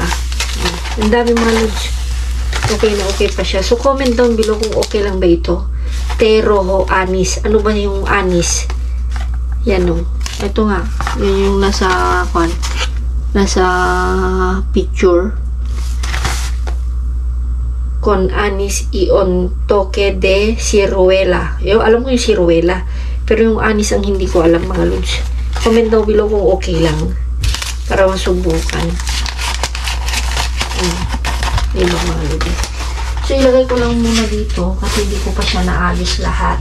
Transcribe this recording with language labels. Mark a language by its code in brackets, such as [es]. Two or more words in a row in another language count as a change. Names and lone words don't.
[tl] Ang dami mga lods. Okay na okay pa siya. So [en] comment down below [tl] kung okay lang ba ito. Tea rojo, anis. Ano ba yung anis? Yan o. Ito nga. Yan yung nasa picture. [es] Con anis y un toque de ciruela. [tl] Alam ko yung ciruela. Pero yung anis ang hindi ko alam mga lods. [en] Comment down below [tl] kung okay lang. Para masubukan. Diba mga lods? So, ilagay ko lang muna dito kasi hindi ko pa siya naalis lahat.